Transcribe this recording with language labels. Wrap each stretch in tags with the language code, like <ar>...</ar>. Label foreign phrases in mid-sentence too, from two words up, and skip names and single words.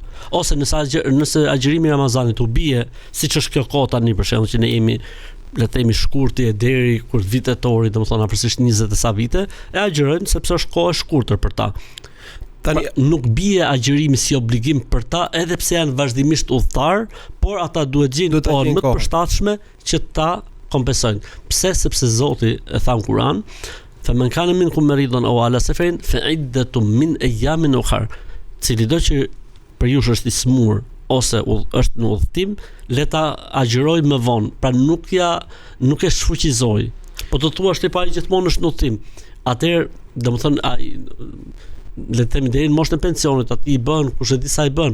<sq>Ose nëse agjërimi i Ramazanit u bie, siç është kjo kohë tani për shembull që ne jemi le të themi shkurti deri kur vitetori, domethënë afërsisht 20 e sa vite, e agjërojnë sepse është kohë e shkurtër për ta. Tani nuk bie agjërimi si obligim për ta, edhe pse janë vazhdimisht udhëtar, por ata duhet gjejnë kohën më të përshtatshme që ta kompensojnë. Pse? Sepse Zoti e tha në Kur'an,</sq> <ar>"فمن كان منكم مريضا أو على سفر فعدة من أيام أخر."</ar> <sq>Cili do që për ju është i smur ose është në udhëtim, le ta agjëroj më vonë. Pra nuk e shfuqizoj. Po të thuash ti pa gjithmonë është në udhëtim. Atëherë, domethënë ai le të themi deri në moshën e pensionit, aty i bën kush e di sa i bën.</sq>